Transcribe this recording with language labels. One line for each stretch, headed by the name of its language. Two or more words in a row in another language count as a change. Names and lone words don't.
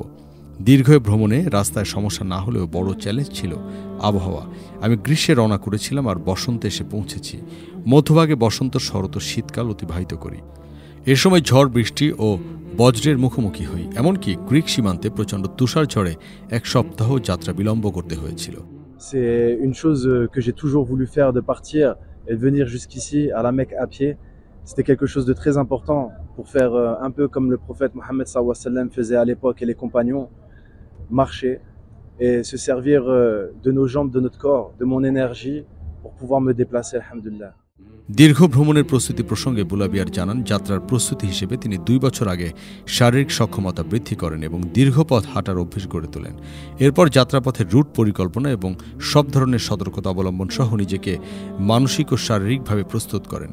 Bangla: দীর্ঘ ভ্রমণে রাস্তায় সমস্যা না হলেও বড় চ্যালেঞ্জ ছিল আবহাওয়া। আমি গ্রীষ্মে রওনা করেছিলাম আর বসন্তে এসে পৌঁছেছি। মধ্যভাগে বসন্ত, শরৎ ও শীতকাল অতিবাহিত করি। এ সময় ঝড়, বৃষ্টি ও বজ্রের মুখোমুখি হই। এমনকি গ্রিক সীমান্তে প্রচণ্ড তুষার ঝড়ে 1 সপ্তাহ যাত্রা বিলম্ব করতে হয়েছিল।
French: C'est une chose que j'ai toujours voulu faire, de partir et de venir jusqu'ici à la Mecque à pied. C'était quelque chose de très important pour faire un peu comme le prophète Mohammed
Arabic: صلى الله عليه وسلم
French: faisait à l'époque et les compagnons, marcher et se servir de nos jambes, de notre corps, de mon énergie pour pouvoir me déplacer, alhamdulillah.
Bangla: দীর্ঘ ভ্রমণের প্রস্তুতি প্রসঙ্গে বুলাবিয়ার জানান, যাত্রার প্রস্তুতি হিসেবে তিনি 2 বছর আগে শারীরিক সক্ষমতা বৃদ্ধি করেন এবং দীর্ঘ পথ হাঁটার অভ্যেস গড়ে তোলেন। এরপর যাত্রাপথের রুট পরিকল্পনা এবং সব ধরনের সতর্কতা অবলম্বন সহ নিজেকে মানসিক ও শারীরিকভাবে প্রস্তুত করেন।